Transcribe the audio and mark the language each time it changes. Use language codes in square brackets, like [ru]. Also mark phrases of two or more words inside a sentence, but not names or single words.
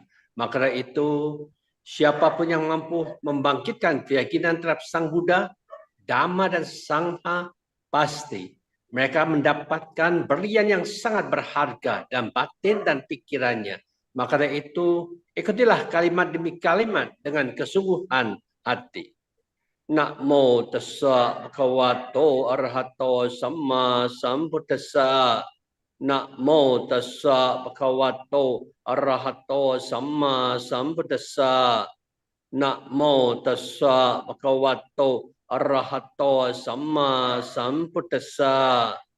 [id] Maka dari itu, siapapun yang mampu membangkitkan keyakinan terhadap Sang Buddha, Dhamma dan Sangha, pasti mereka mendapatkan berlian yang sangat berharga dalam batin dan pikirannya. Maka dari itu, ikutilah kalimat demi kalimat dengan kesungguhan hati. [pi] Namo tassa bhagavato arahato samma sambuddhassa. Namo tassa bhagavato arahato samma sambuddhassa. Namo tassa bhagavato arahato samma sambuddhassa.